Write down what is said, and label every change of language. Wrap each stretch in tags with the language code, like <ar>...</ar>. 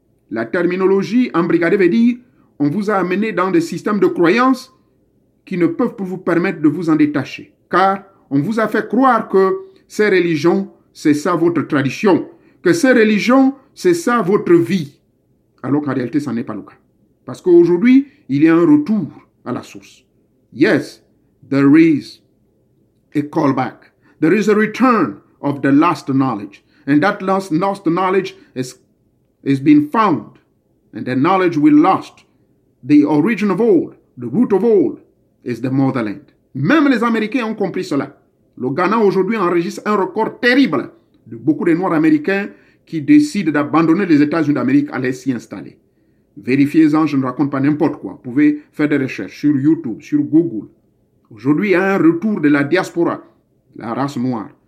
<fr>La terminologie embrigadé veut dire on vous a amené dans des systèmes de croyances qui ne peuvent vous permettre de vous en détacher. Car on vous a fait croire que ces religions, c'est ça votre tradition, que ces religions, c'est ça votre vie. Alors qu'en réalité, ça n'est pas le cas. Parce qu'aujourd'hui, il y a un retour à la source.</fr> <en>Yes, there is a callback. There is a return of the lost knowledge. And that lost knowledge has been found. And the knowledge we lost, the origin of all, the root of all, is the motherland.</en> <fr>Même les Américains ont compris cela. Le Ghana aujourd'hui enregistre un record terrible de beaucoup de Noirs américains qui décident d'abandonner les États-Unis d'Amérique et aller s'y installer. Vérifiez-en, je ne raconte pas n'importe quoi. Vous pouvez faire des recherches sur YouTube, sur Google. Aujourd'hui, il y a un retour de la diaspora, la race noire.</fr>